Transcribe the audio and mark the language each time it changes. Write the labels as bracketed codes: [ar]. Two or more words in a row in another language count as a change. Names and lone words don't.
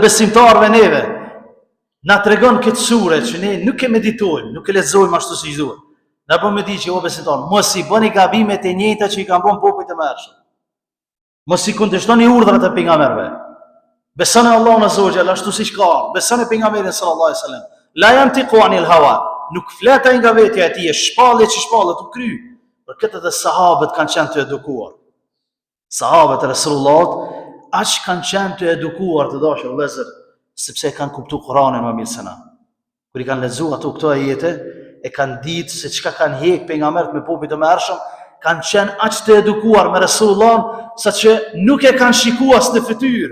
[sq] Edhe besimtarëve neve, na tregon këtë sure që ne nuk e meditojmë, nuk e lexojmë ashtu siç duhet. Na po me di që o besimtar, mos i bëni gabimet e njëjta që i kanë bën popujt e mëhershëm. Mos i kundërshtoni urdhrat e pejgamberëve. Besoni Allahun [ar] عز وجل [sq] ashtu siç ka. Besoni pejgamberin [ar] صلى الله عليه وسلم. لا ينطق عن الهوى. [sq] Nuk flet ai nga vetja e tij, shpallje që shpallet u kry. Për këtë edhe sahabët kanë qenë të edukuar. Sahabët e Resulullahut aq kanë qenë të edukuar të dashur vëllezër, sepse kanë kuptuar Kur'anin më mirë se na. Kur i kanë lexuar ato këto ajete, e kanë ditë se çka kanë hek pejgamberët me popujt e mëhershëm, kanë qenë aq të edukuar me Resulullahun saqë nuk e kanë shikuar as në fytyrë.